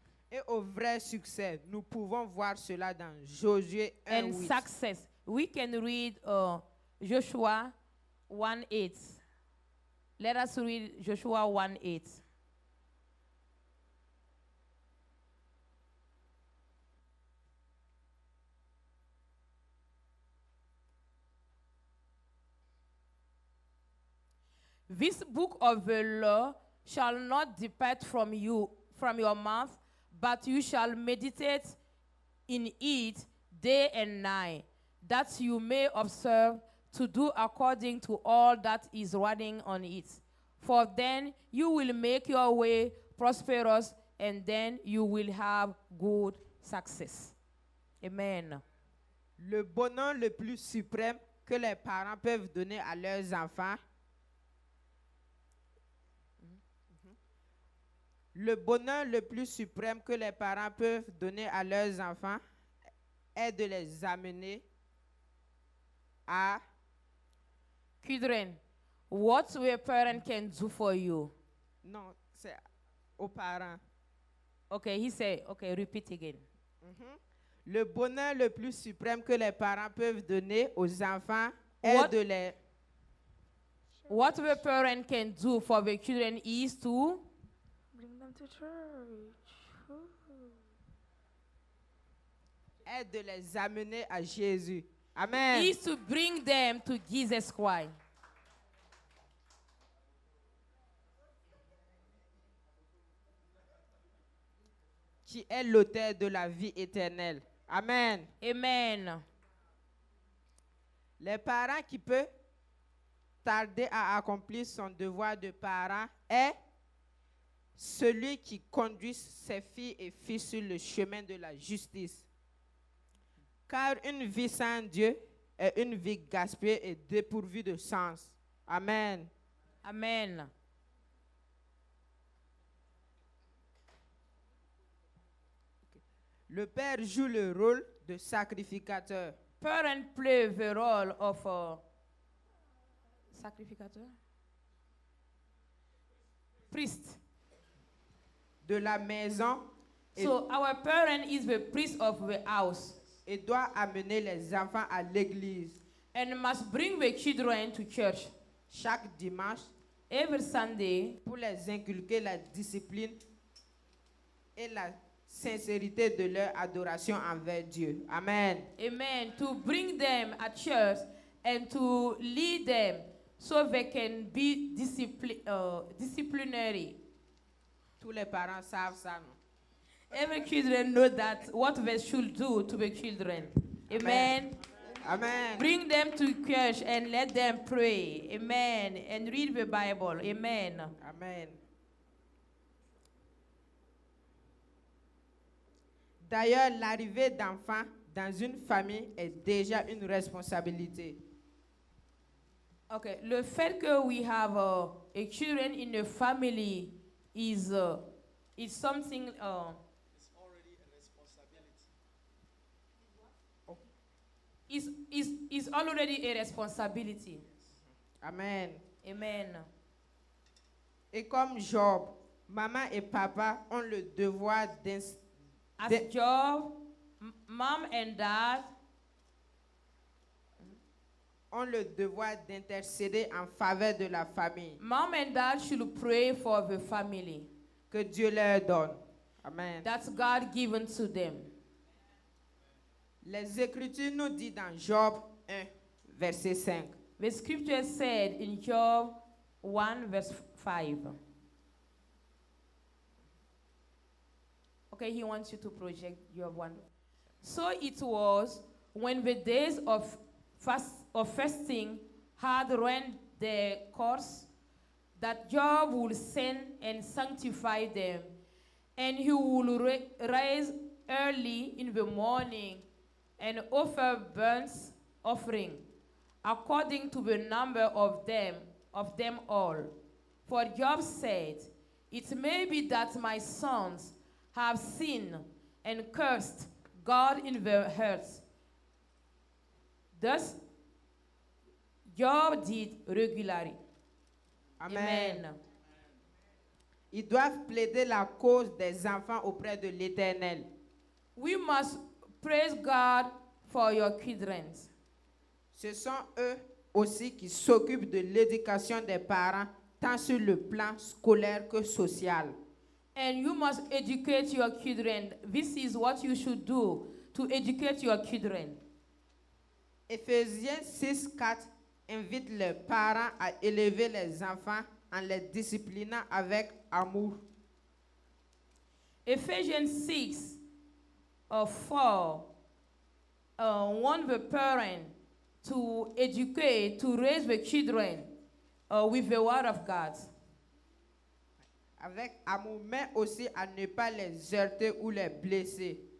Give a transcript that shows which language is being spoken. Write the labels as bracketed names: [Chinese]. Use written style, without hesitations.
[French] Et au vrai succès, nous pouvons voir cela dans Josué [English] and 1:8. success. We can read Joshua 1:8. Let us read Joshua 1:8. This book of the law shall not depart from you, from your mouth, but you shall meditate in it day and night, that you may observe to do according to all that is writing on it. For then you will make your way prosperous, and then you will have good success. Amen. [French] Le bonheur le plus suprême que les parents peuvent donner à leurs enfants. Le bonheur le plus suprême que les parents peuvent donner à leurs enfants est de les amener à [English] Children, what a parent can do for you? [French] non, c'est aux parents. [English] Okay, he said, okay, repeat again. [French] Le bonheur le plus suprême que les parents peuvent donner aux enfants [English] What? [French] est de les [English] What the parent can do for the children is to Bring them to church. [French] est de les amener à Jésus. Amen. [English] is to bring them to Jesus Christ. [French] Qui est l'auteur de la vie éternelle. Amen. Amen. Les parents qui peuvent tarder à accomplir son devoir de parent est celui qui conduit ses filles et fils sur le chemin de la justice. Car une vie sans Dieu est une vie gaspillée et dépourvue de sens. Amen. Amen. Le père joue le rôle de sacrificateur. [English] Parents play the role of a sacrificateur, priest. [French] De la maison et, [English] So our parent is the priest of the house [French] et doit amener les enfants à l'église [English] and must bring the children to church [French] chaque dimanche [English] every Sunday [French] pour les inculquer la discipline et la sincérité de leur adoration envers Dieu. Amen. Amen. [English] To bring them at church and to lead them so they can be disciplinary. [French] Tous les parents savent ça, non? [English] Every children know that what they should do to the children. Amen. Amen. Bring them to church and let them pray. Amen. And read the Bible. Amen. Amen. [French] D'ailleurs, l'arrivée d'enfants dans une famille est déjà une responsabilité. [English] Okay. [French] Le fait que [English] we have a children in a family is something. It's already a responsibility. Is already a responsibility. Amen. Amen. [French] Et comme Job, maman et papa ont le devoir [English] As Job, mom and dad [French] ont le devoir d'intercéder en faveur de la famille. [English] Mom and dad should pray for the family. [French] Que Dieu leur donne. Amen. [English] That's God given to them. [French] Les Écritures nous disent dans Job 1, verset 5. [English] The scripture said in Job 1 verse 5. Okay, he wants you to project Job 1. So it was when the days of fasting had run their course that Job would send and sanctify them, and he would rise early in the morning and offer burnt offering according to the number of them all. For Job said, "It may be that my sons have sinned and cursed God in their hearts." Thus, Job did regularly. Amen. Amen. [French] Ils doivent plaider la cause des enfants auprès de l'Éternel. [English] We must praise God for your children. [French] Ce sont eux aussi qui s'occupent de l'éducation des parents, tant sur le plan scolaire que social. [English] And you must educate your children. This is what you should do to educate your children. [French] Éphésiens 6:4 invite les parents à élever les enfants en les disciplinant avec amour. [English] Ephesians 6 4 want the parent to educate, to raise the children with the word of God. [French] Avec amour, mais aussi à ne pas les heurter ou les blesser.